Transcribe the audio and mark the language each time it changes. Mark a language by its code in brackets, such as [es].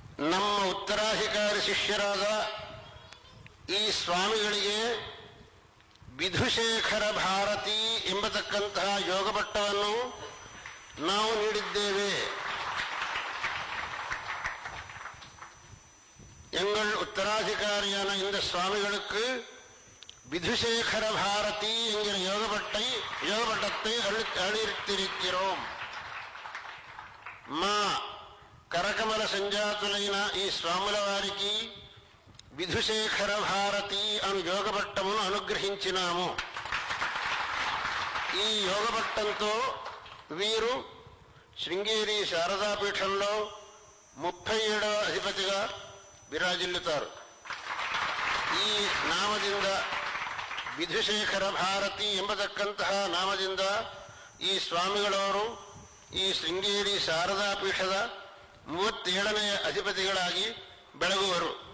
[kn] ನಮ್ಮ ಉತ್ತರಾಧಿಕಾರಿ ಶಿಷ್ಯರಾದ ಈ ಸ್ವಾಮಿಗಳಿಗೆ ವಿಧುಶೇಖರ ಭಾರತಿ ಎಂಬತಕ್ಕಂತಹ ಯೋಗಪಟ್ಟವನ್ನು ನಾವು ನೀಡಿದ್ದೇವೆ. [ta] எங்கள் உத்தராதிகாரியான இந்த சுவாமிகளுக்கு விதுசேகர பாரதி என்கிற யோகப்பட்டத்தை அளித்திருக்கிறோம். [te] మా కరకమల సంజాతులైన ఈ స్వాముల వారికి విధుశేఖర భారతి అను యోగపట్టమును అనుగ్రహించినాము. ఈ యోగపట్టంతో వీరు శృంగేరి శారదాపీఠంలో 37వ అధిపతిగా [kn] ವಿರಾಜಿಲ್ಲುತ್ತಾರೆ. ಈ ನಾಮದಿಂದ ವಿಧುಶೇಖರ ಭಾರತಿ ಎಂಬತಕ್ಕಂತಹ ನಾಮದಿಂದ ಈ ಸ್ವಾಮಿಗಳವರು ಈ ಶೃಂಗೇರಿ ಶಾರದಾ ಪೀಠದ 37ನೇ ಅಧಿಪತಿಗಳಾಗಿ ಬೆಳಗುವರು.